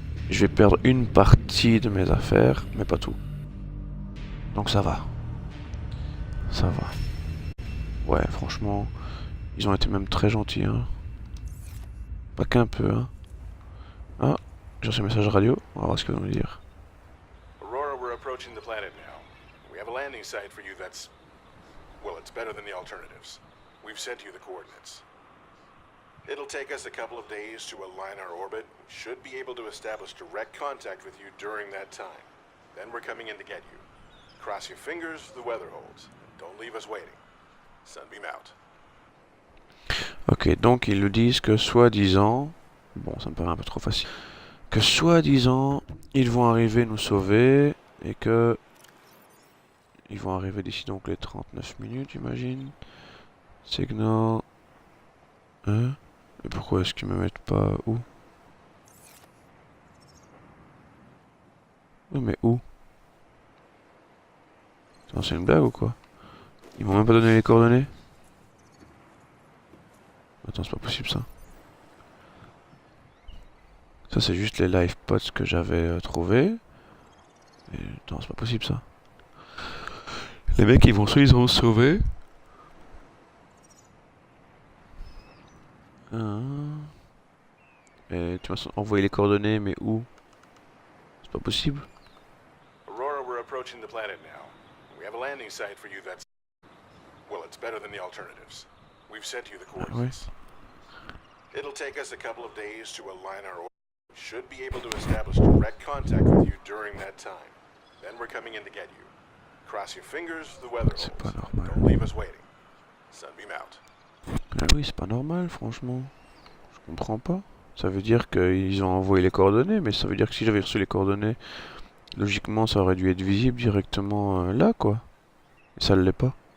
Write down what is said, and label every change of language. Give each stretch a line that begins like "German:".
French: Je vais perdre une partie de mes affaires, mais pas tout. Donc ça va. Ça va. Ouais, franchement, ils ont été même très gentils, hein. Pas qu'un peu, hein. Ah, j'ai reçu un message radio, on va voir ce qu'il va nous dire.
English: Aurora, we're approaching the planet now. We have a landing site for you that's... well, it's better than the alternatives. We've sent you the coordinates. It'll take us a couple of days to align our orbit. We should be able to establish direct contact with you during that time. Then we're coming in to get you. Cross your fingers, the weather holds. Don't leave us waiting. Sunbeam out.
French: Ok, donc ils nous disent que soi-disant... Bon, ça me paraît un peu trop facile. Que soi-disant, ils vont arriver nous sauver, et que... Ils vont arriver d'ici donc les 39 minutes, j'imagine. Signal... Hein? Et pourquoi est-ce qu'ils me mettent pas où? Oui, mais où? C'est une blague ou quoi? Ils m'ont même pas donné les coordonnées? Attends, c'est pas possible ça. Ça c'est juste les live pods que j'avais trouvés. Et non, c'est pas possible ça. Les mecs ils vont soi-disant se sauver. Et tu m'as envoyé les coordonnées, mais où? C'est pas possible.
English: Aurora, we're approaching the planet now. We have a landing site for you that's... well, it's better than the alternatives. We've sent you the coordinates. It'll take us a couple of days to align our orbit. We should be able to establish direct contact with you during that time. Then we're coming in to get you. Cross your fingers, the weather holds.
French: C'est pas normal.
English: Don't leave us waiting. Sunbeam out.
French: Ah oui, c'est pas normal, franchement. Je comprends pas. Ça veut dire qu'ils ont envoyé les coordonnées, mais ça veut dire que si j'avais reçu les coordonnées, logiquement ça aurait dû être visible directement là, quoi. Et ça l'est pas.